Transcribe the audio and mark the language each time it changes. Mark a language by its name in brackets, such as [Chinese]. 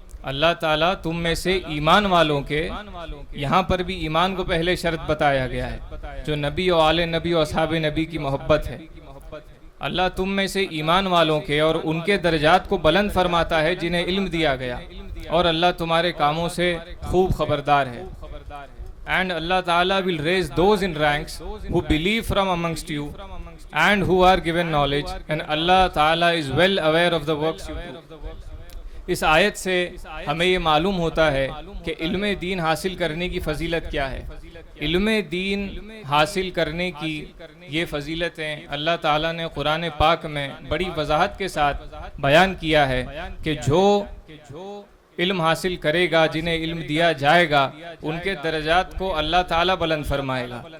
[Urdu] اللہ تعالیٰ تم میں سے ایمان والوں کے، یہاں پر بھی ایمان کو پہلے شرط بتایا گیا ہے، جو نبی و آل نبی و اصحاب نبی کی محبت ہے۔ اللہ تم میں سے ایمان والوں کے اور ان کے درجات کو بلند فرماتا ہے جنہیں علم دیا گیا۔ اور اللہ تمہارے کاموں سے خوب خبردار ہے. [English] And Allah Ta'ala will raise those in ranks who believe from amongst you and who are given knowledge, and Allah Ta'ala is well aware of the works you do. [Urdu] اس آیت سے ہمیں یہ معلوم ہوتا ہے کہ علم دین حاصل کرنے کی فضیلت کیا ہے. علم دین حاصل کرنے کی یہ فضیلتیں اللہ تعالیٰ نے قرآن پاک میں بڑی وضاحت کے ساتھ بیان کیا ہے کہ جو علم حاصل کرے گا، جنہیں علم دیا جائے گا، ان کے درجات کو اللہ تعالیٰ بلند فرمائے گا.